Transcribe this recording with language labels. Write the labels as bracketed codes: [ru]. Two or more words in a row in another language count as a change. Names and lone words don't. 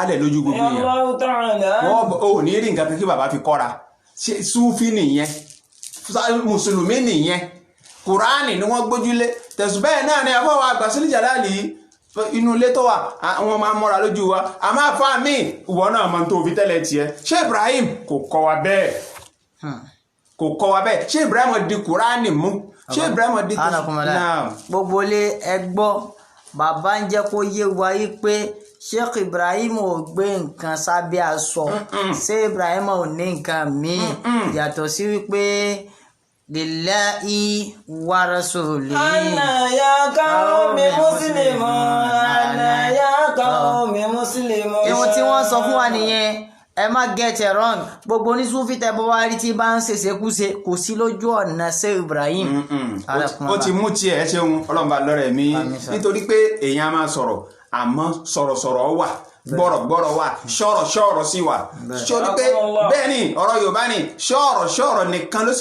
[yo] alẹ̀ lójú gbogbo yẹn wọ́n ò ní rí nǹkan kékeré bàbá fi kọ́ra Súfì nìyẹn mùsùlùmí nìyẹn Kùránì ni wọ́n gbójúlé tẹ̀sùbẹ́ẹ̀ náà ni àfọwọ́ àgbà Sule Jalali inú ilé tó wà àwọn máa ń mọ́ra lójú wa àmọ́ àfa mi ìwọ náà máa ń tó fi tẹ́lẹ̀ tiẹ̀ Sheikh Ibrahim kò kọ́ wa bẹ́ẹ̀ Sheikh Ibrahim di Kùránì mú Sheikh Ibrahim di gbogbo ilé ẹ gbọ́ bàbá ń jẹ́ kó yé wa yí pé Sheikh Ibrahim ò gbé nǹkan sábẹ́ aṣọ ṣé Ibrahim ò ní nǹkan míì yàtọ̀ sí wípé [ar] لله ورسوله. أنا يا قومي مسلم أنا يا قومي مسلم. [yo] Ihun tí wọ́n sọ fún wa nìyẹn, ẹ má [en] get it wrong. [yo] Gbogbo onísúfì tẹ́ bọ́ wá rí tí bá ń ṣèṣekúṣe kò sí lójú ọ̀nà ṣe Ibrahim. Ó ti mú tiẹ̀ ẹ ṣeun ọlọ́mọba lọ́rẹ̀ mi nítorí pé èèyàn máa sọ̀rọ̀ àmọ́ sọ̀rọ̀sọ̀rọ̀ wà gbọ́rọ̀gbọ́rọ̀ wà ṣọ̀rọ̀ sí wà sórí pé bẹ́ẹ̀ ni ọ̀rọ̀ Yorùbá ni ṣọ̀rọ̀ nìkan ló sì